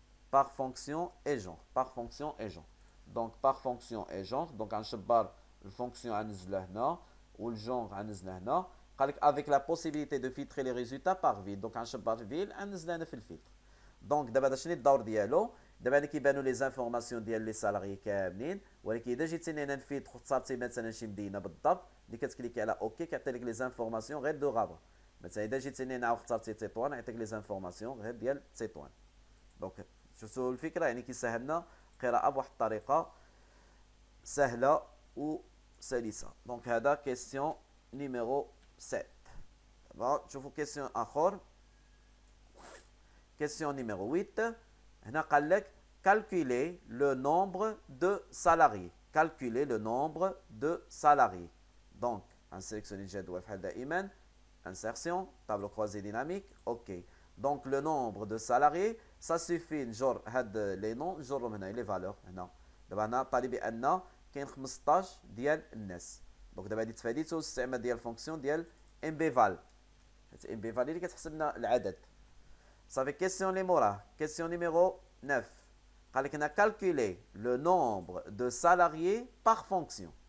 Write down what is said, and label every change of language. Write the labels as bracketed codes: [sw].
[fr] Par fonction et genre. Par fonction et genre. Donc par fonction et genre. Donc un chebar le fonction ou le genre avec la possibilité de filtrer les résultats par ville. Donc un chebar ville un filtre. [ar] دونك دابا هذا شنو الدور ديالو؟ دابا انا كيبانوا لي زانفورماسيون ديال لي سالاري كاملين، ولكن اذا جيتيني انا نفيد اختارتي مثلا شي مدينه بالضبط اللي كتكليكي على اوكي كيعطي لك لي زانفورماسيون غير دو غابا. مثلا اذا جيتيني انا واختارتي تطوان يعطيك لي زانفورماسيون غير ديال تطوان. دونك شفتوا الفكره؟ يعني كيسهلنا القراءه بواحد الطريقه سهله وسلسه. دونك هذا كيسيون نيميرو 7. دابا نشوفوا كيسيون اخر. [fr] Question numéro 8. [ar] هنا قال لك [fr] calculer le nombre de salariés. Calculer le nombre de salariés. Donc, on sélectionne [ar] الجدول بحال دائما. [fr] Insertion, tableau croisé dynamique. OK. Donc, le nombre de salariés, ça suffit [ar] نجر هاد [fr] les noms [ar] نجرهم هنا [fr] les valeurs هنا. [ar] دابا هنا طالب بأن كاين 15 ديال الناس. دونك دابا هادي تفاديتو الاستعمال ديال الفونكسيون ديال امبيفال. امبيفال اللي كتحسب لنا العدد. صافي. كيسيون اللي موراه كيسيون نيميرو 9 قال لك هنا [fr] calculer le nombre de salariés par fonction.